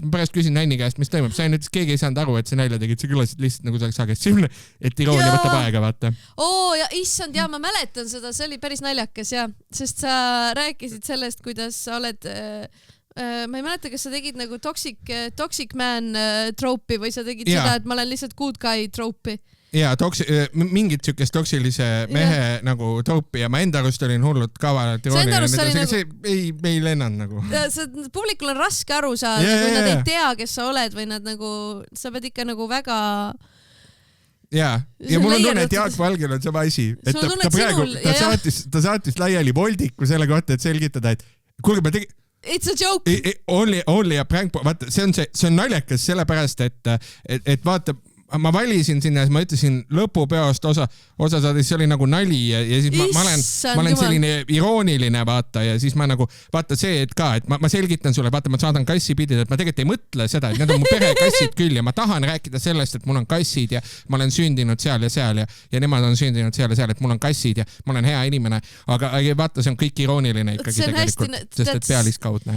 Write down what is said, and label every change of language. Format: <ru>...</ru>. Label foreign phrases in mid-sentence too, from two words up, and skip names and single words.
<et>Ma pärast küsin Nanni käest, mis toimub. Sain ütles, keegi ei saanud aru, et see nalja tegid. See kõlasid lihtsalt nagu saaks agressiivne, et iroonia võtab aega, vaata. Ja issand, ma mäletan seda. See oli päris naljakas, ja. Sest sa rääkisid sellest, kuidas sa oled... Ma ei mäleta, kas sa tegid nagu</et> <en>toxic man</en> <et>tropi või sa tegid seda, et ma olen lihtsalt</et> <en>good guy</en> <et>tropi. Ja, mingit sükest toksilise mehe nagu tropi ja ma enda arust olin hullult kavalalt irooniline. See ei lennanud nagu. Publikul on raske aru saada, kui nad ei tea, kes sa oled või nad nagu, sa pead ikka nagu väga... Ja mul on tunne, et Jaak Valgel on sama asi. Ta saatis laiali Voldiku selle kohta, et selgitada, et kuulge, ma tegin...</et> <en>It's a joke. Only a prank.</en> <et>Vaata, see on naljakas sellepärast, et vaata, ma valisin sinna ja ma ütlesin lõpupeost osa saada, siis see oli nagu nali ja siis ma olen selline irooniline, vaata, ja siis ma nagu, vaata see, et ka, et ma selgitan sulle, vaata, ma saadan kassipildid, et ma tegelikult ei mõtle seda, et need on mu perekassid küll ja ma tahan rääkida sellest, et mul on kassid ja ma olen sündinud seal ja nemad on sündinud seal ja seal, et mul on kassid ja ma olen hea inimene, aga vaata, see on kõik irooniline ikkagi tegelikult, sest et pealiskaudne.</et>